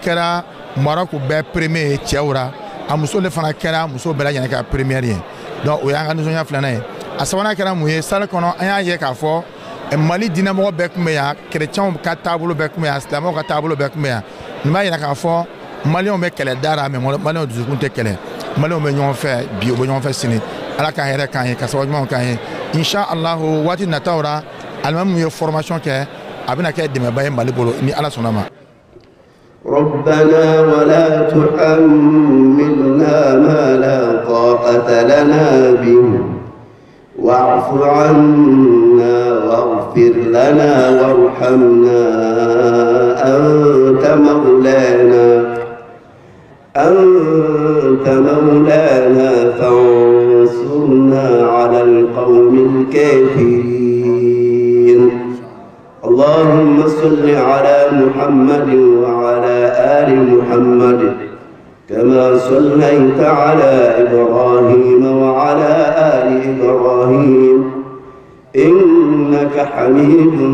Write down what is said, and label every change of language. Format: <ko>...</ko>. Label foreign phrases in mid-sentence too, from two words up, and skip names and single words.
<bm>kɛra Maroc bɛɛ premier ye cɛw ra a muso le fana kɛra muso bɛɛ lajɛlen ka première ye donc o y'an ka nisɔndiya filanan ye a sabanan kɛra mun ye salle kɔnɔ an y'a ye k'a fɔ Mali diinɛmɔgɔ bɛɛ kun bɛ yan chrétiens ka taabolo bɛɛ kun bɛ yan silamɛw ka taabolo bɛɛ kun bɛ yan nin b'a yira k'a fɔ maliyɛnw bɛ kɛlɛ da la mais maliyɛnw dusukun tɛ kɛlɛ maliyɛnw bɛ ɲɔgɔn fɛ bi u bɛ ɲɔgɔn fɛ sini ala ka hɛrɛ k'an ye ka sababu ɲumanw k'an ye inshallah waati nataw la alimami ye formation kɛ a bɛna kɛ dɛmɛba ye Mali bolo ni ala sɔnna ma.</bm> <ar>ربنا ولا تحملنا ما لا طاقة لنا به واعف عنا واغفر لنا وارحمنا أنت مولانا فانصرنا على القوم الكافرين اللهم صل على محمد وعلى آل محمد كما صليت على إبراهيم وعلى آل إبراهيم إنك حميد</ar>